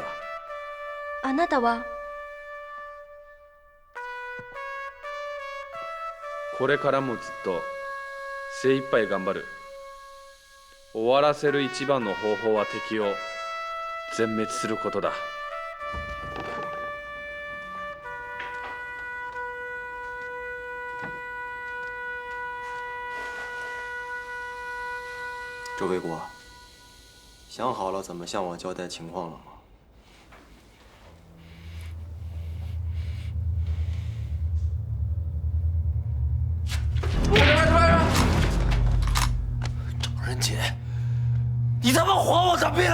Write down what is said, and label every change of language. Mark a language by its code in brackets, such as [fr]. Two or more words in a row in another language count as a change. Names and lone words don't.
[ja] あなたは？これからもずっと精一杯頑張る。終わらせる一番の方法は敵を全滅することだ。 [zh] 周卫国，想好了怎么向我交代情况了吗？张仁杰，你他妈还我的命！